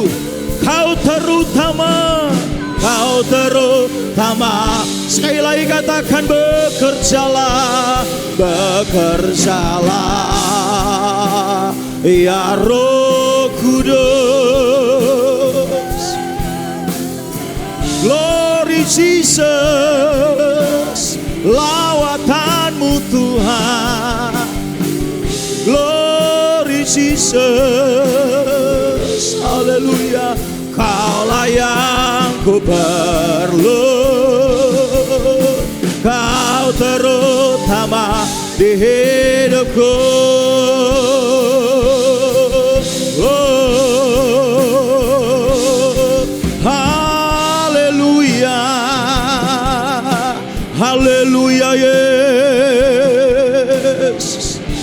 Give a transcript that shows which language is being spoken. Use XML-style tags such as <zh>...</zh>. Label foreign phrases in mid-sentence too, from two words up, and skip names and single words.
<id>Kau terutama, Kau terutama. Sekali lagi katakan bekerjalah, bekerjalah ya Roh Kudus.</id> <en>Glory Jesus,</en> <id>lawatan-Mu Tuhan.</id> <en>Glory Jesus, haleluya.</en> <id>Kaulah yang ku perlu. Kau terutama di hidupku. Oh, haleluya, haleluya Yesus.</id>